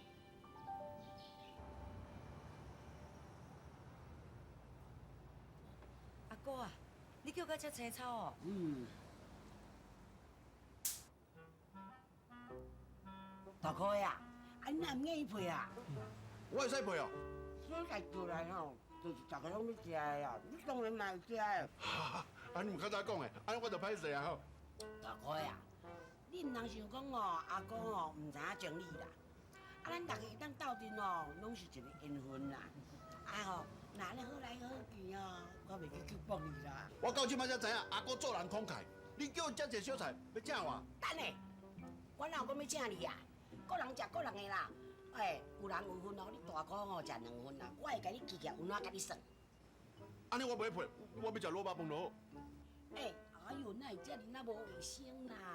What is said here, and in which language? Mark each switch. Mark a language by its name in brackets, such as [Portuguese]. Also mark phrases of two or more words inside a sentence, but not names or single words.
[Min Nan Chinese] 阿姑啊，你叫我吃青草哦。大哥呀，你哪唔愿意配啊？我会使配哦。所家做来吼，就是大家拢要食的啊，你当然嘛会食的。你唔较早讲的，安尼我就歹势啊吼。大哥呀，你唔通想讲哦，阿公哦唔知影情理啦。咱大家当斗阵哦，拢是一个缘分啦。吼，哪咧好来好去哦，我袂去去帮你啦。我到即摆才知影阿哥做人慷慨，你叫我遮济小菜要请我？等下，我哪有讲要请你啊？个人食个人的啦。有人有份哦，你大哥哦食2份啦，我会甲你记起来，有哪甲你算。安尼我袂配，我要食萝卜饭就好。哎呦，哪会遮尔那无卫生啦？